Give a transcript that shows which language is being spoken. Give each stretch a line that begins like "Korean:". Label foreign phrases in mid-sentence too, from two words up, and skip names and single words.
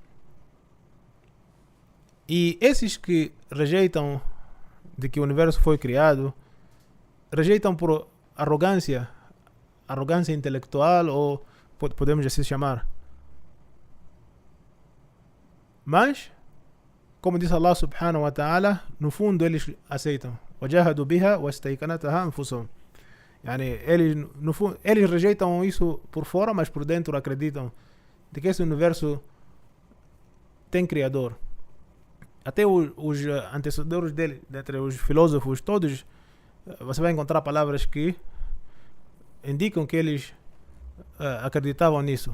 Portuguese: E esses que rejeitam de que o universo foi criado, rejeitam por arrogância intelectual, ou podemos assim chamar. Mas, como diz
Arabic: الله سبحانه وتعالى,
Portuguese: no fundo eles aceitam.
Arabic: وَجَاهَدُوا بِهَا وَاسْتَيْقَنَتْهَا أَنفُسُهُم.
Portuguese: Eles rejeitam isso por fora, mas por dentro acreditam de que esse universo tem criador. Até os antecessores dele, dentre os filósofos todos, você vai encontrar palavras que indicam que eles acreditavam nisso.